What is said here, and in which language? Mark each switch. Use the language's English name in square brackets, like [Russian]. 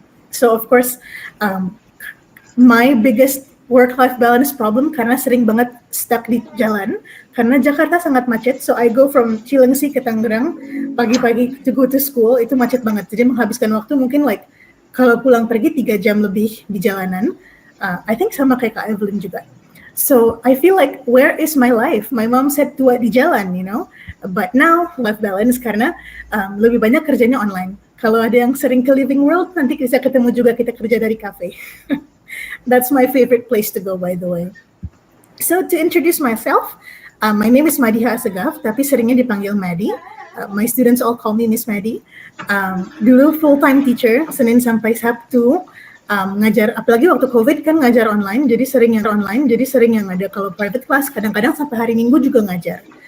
[English] So of course, my biggest work-life balance problem [Indonesian] karena sering banget stuck di jalan, karena Jakarta sangat macet, [English] so I go from [Indonesian] Cilengsi ke Tangerang pagi-pagi [English] to go to school, [Indonesian] itu macet banget, jadi menghabiskan waktu mungkin like kalau pulang pergi 3 jam lebih di jalanan. [English] I think [Indonesian] sama kayak Kak Evelyn juga. [English] So I feel like, where is my life? My mom said [Indonesian] tua di jalan, [English] you know. But now life balance [Indonesian] karena lebih banyak kerjanya online. Kalau ada yang sering ke Living World, nanti bisa ketemu juga kita kerja dari cafe. [English] That's my favorite place to go, by the way. So to introduce myself, my name is Madiha Asegaf, [Indonesian] tapi seringnya dipanggil Madi. [English] My students all call me Miss Madi. [Indonesian] Dulu [English] full-time teacher, [Indonesian] Senin sampai Sabtu. Ngajar, apalagi waktu COVID kan ngajar online, jadi sering yang ada kalau private class, kadang-kadang sampai hari Minggu juga ngajar.